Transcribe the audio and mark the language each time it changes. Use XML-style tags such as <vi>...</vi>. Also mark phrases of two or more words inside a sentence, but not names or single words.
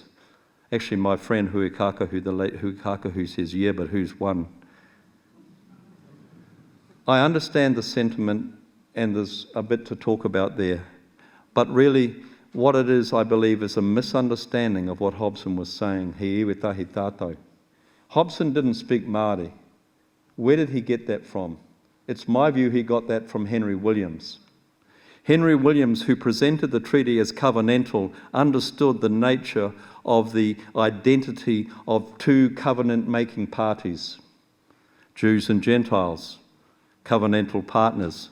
<en>Actually, my friend Huikakahu, the late Huikakahu, says, "Yeah, but who's one?" I understand the sentiment, and there's a bit to talk about there, but really what it is, I believe, is a misunderstanding of what Hobson was saying.</en> <mi>He iwi tahi tātou.</mi> <en>Hobson didn't speak Māori. Where did he get that from? It's my view he got that from Henry Williams. Henry Williams, who presented the treaty as covenantal, understood the nature of the identity of two covenant-making parties, Jews and Gentiles, covenantal partners.</en>